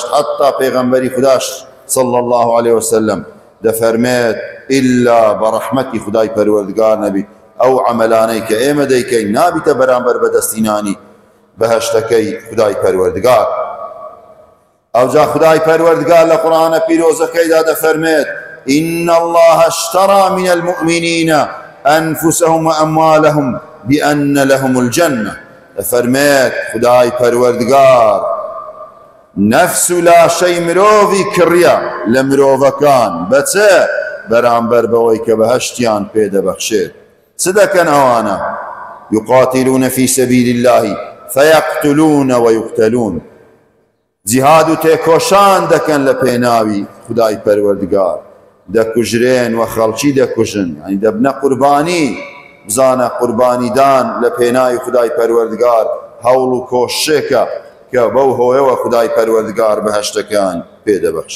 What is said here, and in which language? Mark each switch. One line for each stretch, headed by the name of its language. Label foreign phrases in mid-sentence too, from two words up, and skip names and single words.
Central Kurdish: حتا پێغەمبەری خوداش
Arabic: صلی الله عليه وسلم
Central Kurdish: دەفەرمێت ئیلا بەڕەحمەتی خودای پەروەردگار نەبیت، ئەو عەمەلانەی کە ئێمە دەیکەین نابیتە بەرامبەر بەدەستینانی بەهەشتەکەی خودای پەروەردگار. ئەوجا خودای پەروەردگار لە قورئانە پیرۆزەکەیدا دەفەرمێت:
Arabic: إن الله اشترى من المؤمنين أنفسهم وأموالهم بأن لهم الجنة.
Central Kurdish: دەفەرمێت خودای پەروەردگار نەفس و لاشەی مرۆڤی کڕیە لە مرۆڤەکان بەچێ؟ بەرامبەر بەوەی کە بەهەشتیان پێدەبەخشێت. چ دەکەن ئەوانە؟
Arabic: يقاتلون في سبيل الله فيقتلون ويقتلون.
Central Kurdish: جیهاد و تێکۆشان دەکەن لە پێناوی خودای پەروەردگار، دەکوژرێن و خەڵکی دەکوژن، یعنی دەبنە قوربانی. بزانە قوربانیدان لە پێناوی خودای پەروەردگار هەوڵ و کۆشێکە کە بەو هۆیەوە خودای پەروەردگار بەهەشتەکان پێدەبەخشی.